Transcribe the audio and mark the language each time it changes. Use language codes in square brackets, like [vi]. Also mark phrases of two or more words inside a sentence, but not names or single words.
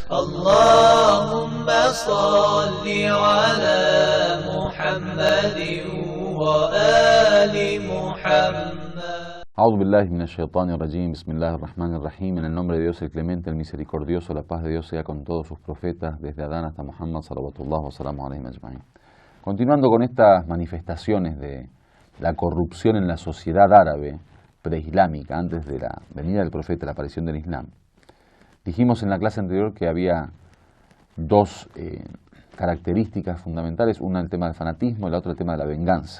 [ar] اللهم صل على محمد وآل محمد. أعوذ بالله من الشيطان الرجيم. بسم الله الرحمن الرحيم. [es] En el nombre de Dios el Clemente, el Misericordioso, la paz de Dios sea con todos sus profetas, desde Adán hasta Muhammad, [ar] صلوات الله وسلامه عليه أجمعين. [es] Continuando con estas manifestaciones de la corrupción en la sociedad árabe preislámica, antes de la venida del profeta, la aparición del Islam, dijimos en la clase anterior que había dos características fundamentales, una el tema del fanatismo y la otra el tema de la venganza.